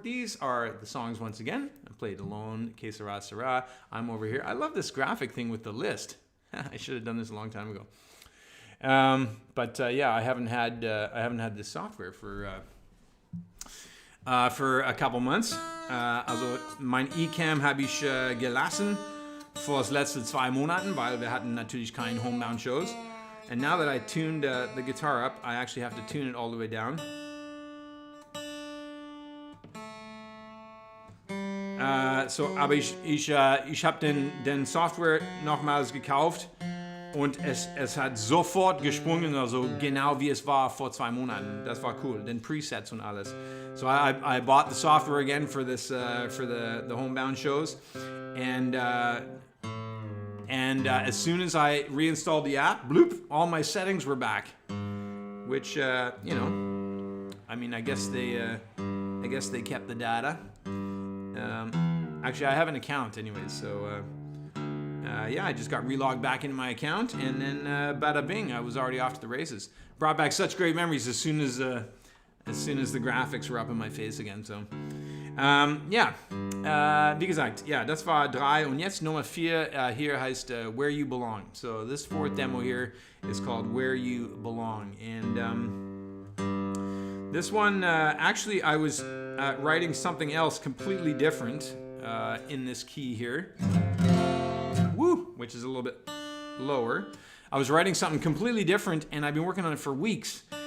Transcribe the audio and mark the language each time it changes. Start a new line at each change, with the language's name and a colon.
English: These are the songs once again. I played Alone, Que Sera Sera, I'm Over Here. I love this graphic thing with the list. I should have done this a long time ago. I haven't had this software for a couple months.
German: Also mein eCam habe ich gelassen vor das letzte 2 Monaten, weil wir hatten natürlich keine Homebound shows.
English: And now that I tuned the guitar up, I actually have to tune it all the way down.
German: Aber ich habe den Software nochmals gekauft. Und es hat sofort gesprungen, also genau wie es war vor 2 Monaten. Das war cool, den Presets und alles.
English: So I bought the software again for this for the Homebound shows, and as soon as I reinstalled the app, bloop, all my settings were back. Which I guess they kept the data. Actually, I have an account anyways, so. I just got relogged back into my account, and then bada bing, I was already off to the races. Brought back such great memories as soon as the graphics were up in my face again. So
German: Ja, wie gesagt, ja, das war 3 und jetzt Nummer 4 hier heißt Where You Belong.
English: So this fourth demo here is called Where You Belong. And this one, actually I was writing something else completely different in this key here. Woo! Which is a little bit lower. I was writing something completely different and I've been working on it for weeks.